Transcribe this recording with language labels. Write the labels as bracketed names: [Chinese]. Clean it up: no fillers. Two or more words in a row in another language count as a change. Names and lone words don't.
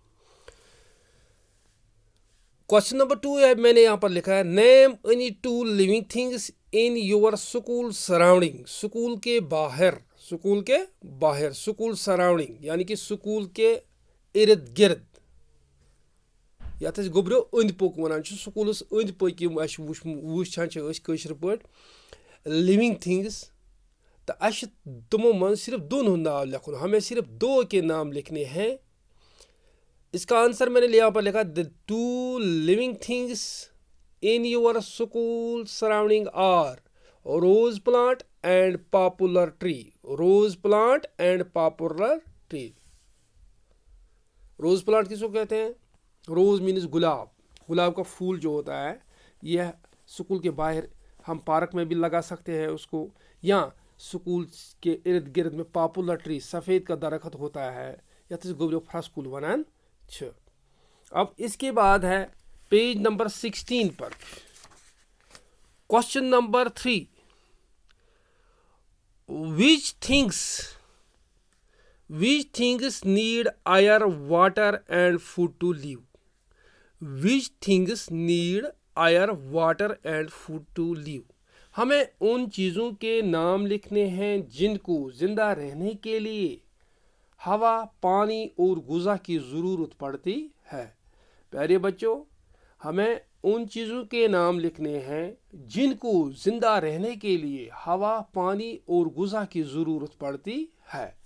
[English] question number [Urdu] 2 ہے، میں نے یہاں پر لکھا ہے [English] Name any 2 living things in your school surrounding. [Urdu] اسکول کے باہر، اسکول کے باہر، [English] school surrounding [Urdu] یعنی کہ اسکول کے ارد گرد، [Kashmiri] یتھ أسۍ گوٚبریو أنٛدۍ پوٚک وَنان چھِ، سکوٗلَس أنٛدۍ پٔکۍ یِم اَسہِ وٕچھان چھِ أسۍ کٲشِر پٲٹھۍ [English] living things, [Kashmiri] تو اَسہِ تمو منٛز صرف 2 ہُنٛد ناو لکھُن۔ [Urdu] ہمیں صرف 2 کے نام لکھنے ہیں۔ اس کا آنسر میں نے یہاں پر لکھا [English] The 2 living things in your school surrounding are rose plant and popular tree۔ Rose plant and popular tree۔ rose plant [Urdu] کس کو کہتے ہیں؟ [English] rose means [Urdu] گلاب۔ گلاب کا پھول جو ہوتا ہے، یہ اسکول کے باہر ہم پارک میں بھی لگا سکتے ہیں اس کو، یا سکول کے ارد گرد میں [English] popular tree [Urdu] سفید کا درخت ہوتا ہے [Kashmiri] یتھ گوبریو فرسکول ونان چھ. [Urdu] اب اس کے بعد ہے [English] page number [Urdu] 16 پر [English] question number [Urdu] 3. [English] which things need air, water and food to live? which things need air, water and food to live? [Urdu] ہمیں ان چیزوں کے نام لکھنے ہیں جن کو زندہ رہنے کے لیے ہوا، پانی اور غذا کی ضرورت پڑتی ہے. پیارے بچوں، ہمیں ان چیزوں کے نام لکھنے ہیں جن کو زندہ رہنے کے لیے ہوا، پانی اور غذا کی ضرورت پڑتی ہے.